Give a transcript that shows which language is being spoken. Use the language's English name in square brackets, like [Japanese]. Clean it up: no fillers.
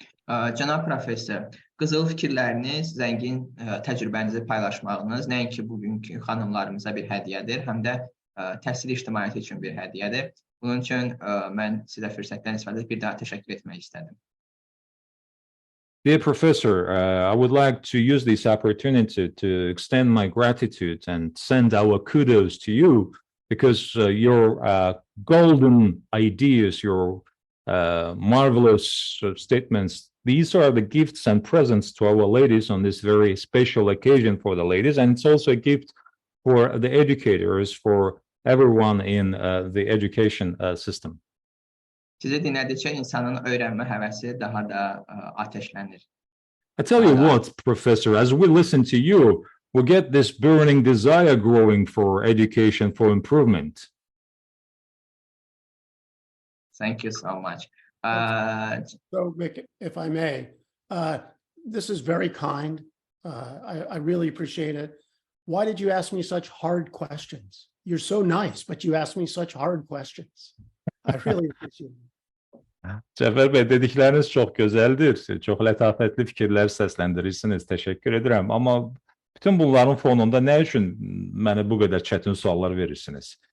[Azerbaijani] Cənab professor, qızıl fikirləriniz, zəngin təcrübənizi paylaşmağınız nəinki bugünkü xanımlarımıza bir hədiyyədir, həm də təhsil ictimaiyyəti üçün bir hədiyyədir. Bunun üçün mən sizə fürsətdən istifadə edib bir daha təşəkkür etmək istədim. [English] Dear Professor, I would like to use this opportunity to extend my gratitude and send our kudos to you because your golden ideas, your marvelous statements, these are the gifts and presents to our ladies on this very special occasion for the ladies, and it's also a gift for the educators, for everyone in the education system. [Azerbaijani] Sizi dinlədikcə insanın öyrənmə həvəsi daha da ateşlənir. [English] I tell you what, Professor, as we listen to you, we get this burning desire growing for education, for improvement. Thank you so much. So, Mick, if I may, this is very kind. I really appreciate it. Why did you ask me such hard questions? You're so nice, but you asked me such hard questions. I really appreciate it. [Azerbaijani] Cəfər bəy, dedikləriniz çox gözəldir. Çox lətafətli fikirlər səsləndirirsiniz. Təşəkkür edirəm. Amma bütün bunların fonunda nə üçün mənə bu qədər çətin suallar verirsiniz?